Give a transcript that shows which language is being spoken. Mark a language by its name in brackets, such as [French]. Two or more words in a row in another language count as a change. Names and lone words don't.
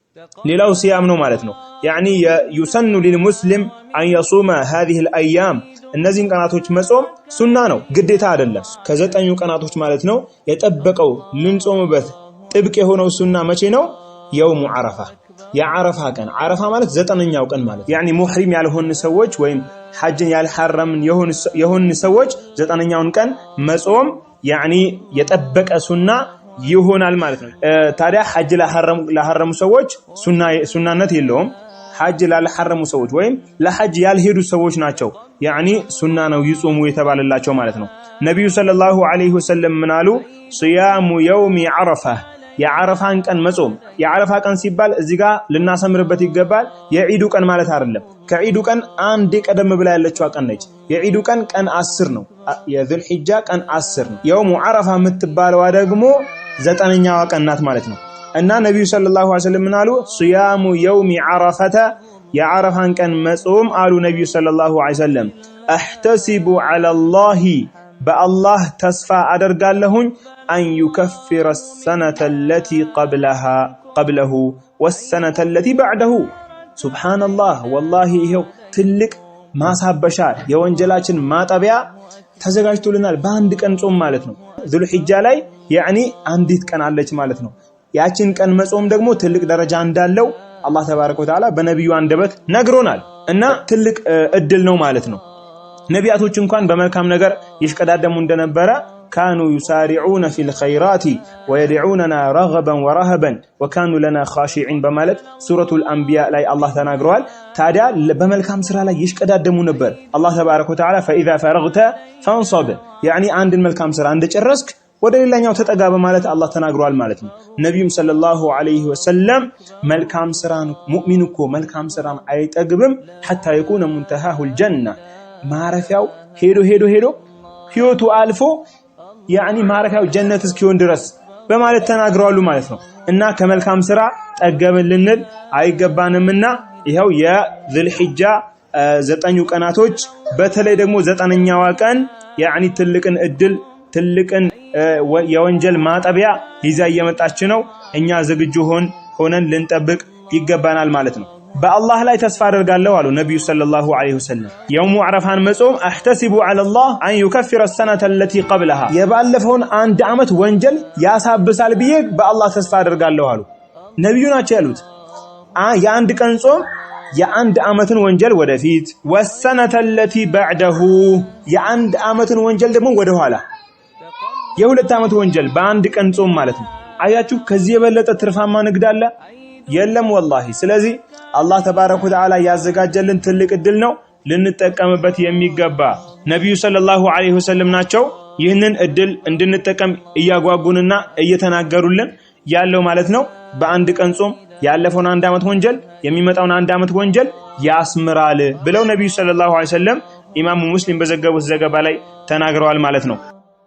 [Amharic] ሌላው ሲያም ነው ማለት ነው። ያኒ [Arabic] يسن للمسلم ان يصوم هذه الايام [Amharic] እነዚህን ቀናቶች መጾም ሱና ነው ግዴታ አይደለም። ከዘጠኙ ቀናቶች ማለት ነው የጠበቀው ልንጾምበት ጥብቅ የሆነው ሱና መቼ ነው? [Arabic] يوم عرفة [Amharic] የዓረፋ ቀን። ዓረፋ ማለት ዘጠነኛው ቀን ማለት ያኒ ሙህሪም ያልሆኑ ሰዎች ወይም ሐጅን ያልሐረምን የሆኑ ሰዎች ዘጠነኛውን ቀን መጾም ያኒ የጠበቀ ሱና ይሆናል ማለት ነው። ታዲያ ሐጅ ለሐረሙ ሰዎች ሱናነት የለውም። ሐጅ ላልሐረሙ ሰዎች ወይም ለሐጅ ያልሄዱ ሰዎች ናቸው ያኒ ሱና ነው ይጾሙ የተባለላቸው ማለት ነው። ነብዩ [Arabic] صلى الله عليه وسلم [Amharic] ምናሉ [Arabic] صيام يوم عرفة [Amharic] የዓረፋን ቀን መጾም። የዓረፋ ቀን ሲባል እዚህ ጋር ልናሰምርበት ይገባል። የዒዱ ቀን ማለት አይደለም። ከዒዱ ቀን አንድ ቀደም ብላ ያለችው ቀን ነች። የዒዱ ቀን 10 ነው። የዙል ሒጃ ቀን 10 ነው። [Arabic] يوم عرفة [Amharic] የምትባለዋ ደግሞ 9ኛዋ ቀን ናት ማለት ነው። እና ነብዩ [Arabic] صلى الله عليه وسلم [Amharic] ምናሉ [Arabic] صيام يوم عرفة [Amharic] የዓረፋን ቀን መጾም አሉ ነብዩ [Arabic] صلى الله عليه وسلم احتسب على الله [Amharic] በአላህ ተስፋ አደርጋለሁኝ [Arabic] أن يكفر السنة التي قبله والسنة التي بعده سبحان الله والله [Amharic] ይሄው ትልቅ ማሳበሻ የወንጀላችን ማጠቢያ ተዘጋጅቶልናል በአንድ ቀን ጾም ማለት ነው። ዙል ሒጃ ላይ ያኒ አንዲት ቀን አለች ማለት ነው። ያችን ቀን መጾም ደግሞ ትልቅ ደረጃ እንዳለው [Arabic] الله تبارك وتعالى [Amharic] በነብዩ አንደበት ነግሮናል እና ትልቅ እድል ነው ማለት ነው። ነቢያቶች እንኳን በመልካም ነገር ይሽቀዳደሙ እንደነበረ [Arabic] كانوا يسارعون في الخيرات ويدعوننا رغبا ورهبا وكانوا لنا خاشعين [Amharic] በማለት ሱረቱል አንቢያ ላይ አላህ ተናግሯል። ታዲያ በመልካም ስራ ላይ ይሽቀዳደሙ ነበር። [Arabic] الله تبارك وتعالى فاذا فرغت فانصب يعني [Amharic] አንድን መልካም ስራ እንደጨረስክ ወደ ሌላኛው ተጠጋ በማለት አላህ ተናግሯል ማለት ነው። ነብዩም [Arabic] صلى الله عليه وسلم [Amharic] መልካም ስራን ሙእሚን እኮ መልካም ስራን አይጠግብም [Arabic] حتى يكون منتهاه الجنة [Amharic] ማረፊያው ሄዶ ህይወቱ አልፎ ያኒ ማረፊያው ጀነት እስኪሆን ድረስ በማለት ተናግረዋል ማለት ነው። እና ከመልካም ስራ ጠገብን ልንል አይገባንምና ይሄው የዙል ሒጃ 9 ቀናቶች በተለይ ደግሞ 9ኛዋ ቀን ያኒ ትልቅን እድል ትልቅን የወንጀል ማጠቢያ ይዛ እየመጣች ነው። እኛ ዝግጁ ሆነን ልንጠብቅ ይገባናል ማለት ነው። በአላህ ላይ ተስፋ አደርጋለሁ አሉ ነብዩ [Arabic] صلى الله عليه وسلم يوم عرفة [Amharic] መጾም [Arabic] احتسب على الله ان يكفر السنه التي قبلها [Amharic] የባለፈውን አንድ አመት ወንጀል ያሳብሳል ብዬ በአላህ ተስፋ አደርጋለሁ አሉ ነብዩ ናቸው ያሉት። የአንድ ቀን ጾም የአንድ አመትን ወንጀል ወደፊት [Arabic] والسنه التي بعده [Amharic] የአንድ አመትን ወንጀል ደግሞ ወደ ኋላ የሁለት አመት ወንጀል በአንድ ቀን ጾም ማለት ነው። አያችሁ ከዚህ የበለጠ ትርፋማ ንግድ አለ? የለም ወላሂ። ስለዚህ [Arabic] الله تبارك وتعالى [Amharic] ያዘጋጀልን ትልቅ እድል ነው ልንጠቀምበት የሚገባ ነብዩ [Arabic] صلى الله عليه وسلم [Amharic] ናቸው ይህንን እድል እንድንጠቀም እያጓጉንና እየተናገሩልን ያለው ማለት ነው። በአንድ ቀን ጾም ያለፈውን አንድ አመት ወንጀል የሚመጣውን አንድ አመት ወንጀል ያስምራል ብለው ነብዩ [Arabic] صلى الله عليه وسلم [Amharic] ኢማሙ ሙስሊም በዘገቡት ዘገባ ላይ ተናግረዋል ማለት ነው።